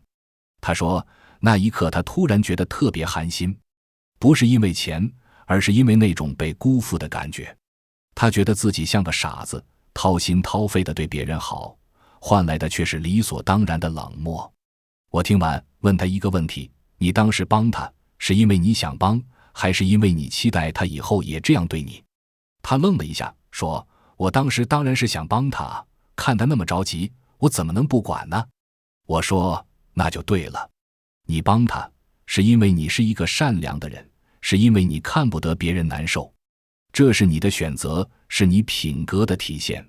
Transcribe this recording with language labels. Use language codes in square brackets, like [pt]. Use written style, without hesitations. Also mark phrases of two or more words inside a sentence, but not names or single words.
[zh] 他說那一刻他突然覺得特別寒心，不是因為錢，而是因為那種被辜負的感覺。他覺得自己像個傻子，掏心掏肺地对別人好，換來的卻是理所當然的冷漠。我聽完問他一個問題，你當時幫他是因為你想幫，還是因為你期待他以後也這樣對你？他愣了一下，說我當時當然是想幫他，看他那麼着急，我怎麼能不管呢？我說那就對了，你幫他是因為你是一個善良的人，是因為你看不得別人難受，這是你的選擇，是你品格的體現。